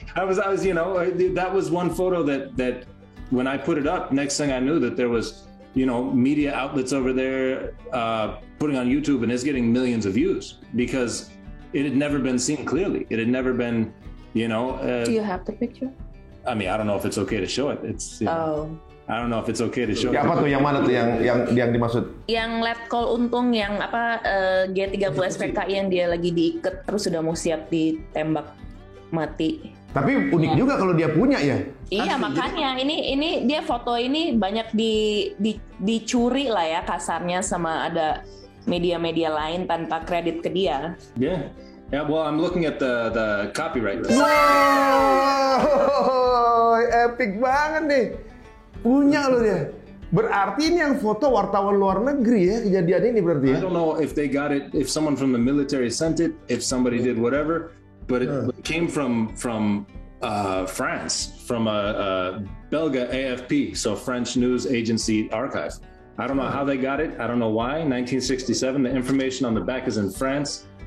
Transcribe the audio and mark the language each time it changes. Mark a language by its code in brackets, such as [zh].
[en] I was, that was one photo that when I put it up, next thing I knew that there was, media outlets over there putting on YouTube, and it's getting millions of views because it had never been seen clearly. It had never been, Do you have the picture? I mean, I don't know if it's okay to show it. It's, I don't know if it's okay to show. [id] Apa tuh, yang mana tuh yang dimaksud? Yang Letkol Untung yang G30 SPKI yang dia lagi diikat terus sudah mau siap ditembak mati. Tapi unik juga kalau dia punya ya. Iya, makanya ini dia foto ini banyak dicuri lah ya kasarnya sama ada media-media lain tanpa kredit ke dia. [en] Yeah. Yeah, well, I'm looking at the copyright. [id] Wow, epic banget nih. Punya loh dia. Berarti ini yang foto wartawan luar negeri ya kejadian ini berarti ya. [en] I don't know if they got it, if someone from the military sent it, if somebody did whatever, but it came from France, from a Belga AFP, so French news agency archive. I don't know how they got it. I don't know why. 1967, the information on the back is in France.